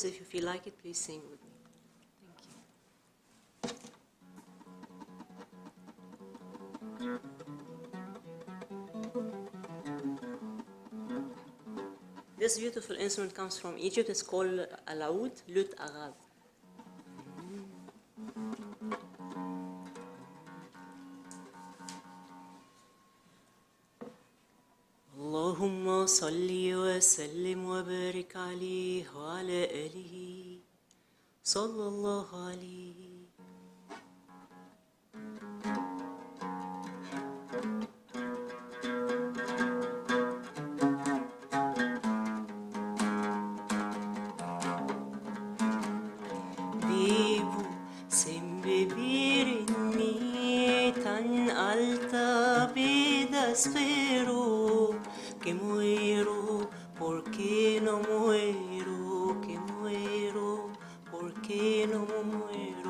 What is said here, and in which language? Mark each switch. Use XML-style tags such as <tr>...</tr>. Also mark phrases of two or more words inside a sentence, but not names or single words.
<en>If you feel like it, please sing with me. Thank you. This beautiful instrument comes from Egypt. It's called a laoud,</en> <fr>lut arabe.</fr> <ar>اللهم صل وسلم وبارك عليه وعلى آله صلى الله عليه.</ar> <es>Vivo sem beber en mí tan alta vida espero que muero porque no muero, que muero porque no muero.</es>